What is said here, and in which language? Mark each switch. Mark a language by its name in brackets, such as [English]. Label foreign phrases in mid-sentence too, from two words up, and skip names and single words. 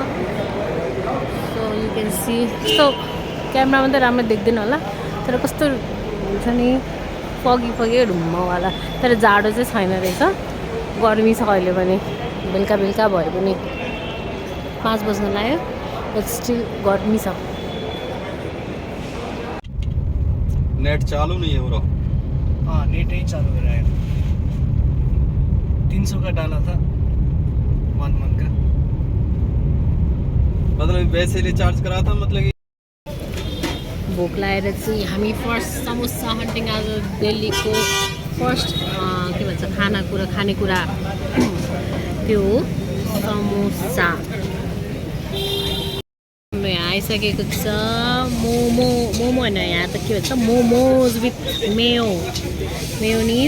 [English] so you can see [Nepali] कस्तो क्यामेरामा त राम्रो देख्दैन होला, तर कस्तो हुन्छ नि फगी ढुम्मवाला। तर जाडो चाहिँ छैन रहेछ, गर्मी छ अहिले पनि। बेलुका भयो पनि 5 बज्न लाग्यो, [English] but still [Nepali] गर्मी छ। [Hindi] नेट चालू नहीं है ब्रो। हाँ, नेट ही चालू हो रहा है। 300 का डाला था 1 मंथ का। मतलब वैसे रिचार्ज करा था, मतलब कि [Nepali] भोक लागेर चाहिँ हामी [English] first samosa hunting. [Nepali] आज दिल्लीको फर्स्ट के भन्छ खानेकुरा त्यो हो समोसा। यहाँ आइसकेको छ मोमो होइन, यहाँ त के भन्छ [English] momos with mayonnaise.